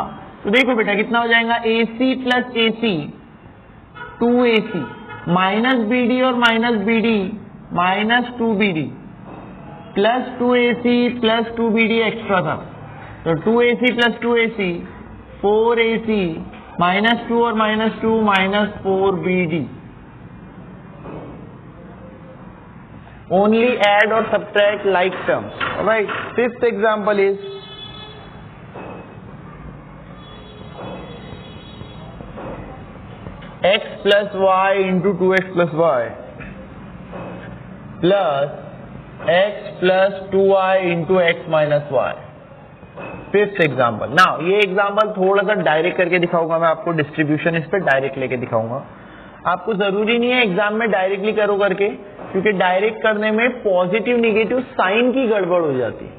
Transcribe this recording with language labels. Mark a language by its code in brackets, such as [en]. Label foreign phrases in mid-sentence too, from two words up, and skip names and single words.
[hi] तो देखो बेटा कितना हो जाएगा, [en] AC plus AC 2AC, minus BD और minus BD minus 2BD plus 2AC plus 2BD extra [hi] था, तो [en] 2AC plus 2AC 4AC minus 2 और minus 2 minus 4BD। Only add or subtract like terms. Alright. Fifth example is x plus y into 2x plus y plus x plus 2y into x minus y. fifth example. [hi] नाउ ये एग्जाम्पल थोड़ा सा डायरेक्ट करके दिखाऊंगा मैं आपको, डिस्ट्रीब्यूशन इस पे डायरेक्ट लेके दिखाऊंगा। आपको जरूरी नहीं है एग्जाम में डायरेक्टली करो करके, क्योंकि डायरेक्ट करने में [en] positive negative sign [hi] की गड़बड़ हो जाती है।